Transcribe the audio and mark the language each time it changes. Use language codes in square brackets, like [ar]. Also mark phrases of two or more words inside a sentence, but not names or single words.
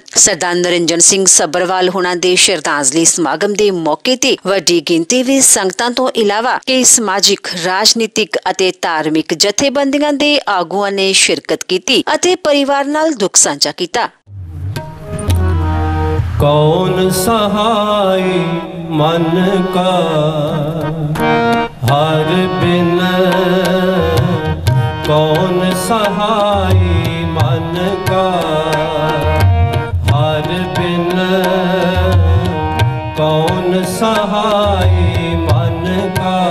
[pa] ਸਰਦਾਰ ਨਰਿੰਜਨ ਸਿੰਘ ਸਭਰਵਾਲ ਹੁਣਾਂ ਦੇ ਸ਼ਰਧਾਂਜਲੀ ਸਮਾਗਮ ਦੇ ਮੌਕੇ ਤੇ ਵੱਡੀ ਗਿਣਤੀ ਵਿੱਚ ਸੰਗਤਾਂ ਤੋਂ ਇਲਾਵਾ ਕਈ ਸਮਾਜਿਕ, ਰਾਜਨੀਤਿਕ ਅਤੇ ਧਾਰਮਿਕ ਜਥੇਬੰਦੀਆਂ ਦੇ ਆਗੂਆਂ ਨੇ ਸ਼ਿਰਕਤ ਕੀਤੀ ਅਤੇ ਪਰਿਵਾਰ ਨਾਲ ਦੁੱਖ ਸਾਂਝਾ ਕੀਤਾ। ਕੌਣ ਸਹਾਈ ਮਨ ਕਾ ਹਰ ਬਿਨ, ਕੌਣ ਸਹਾਈ ਮਨ ਕਾ ਹਰ ਬਿਨ, ਕੌਣ ਸਹਾਈ ਮਨ ਕਾ।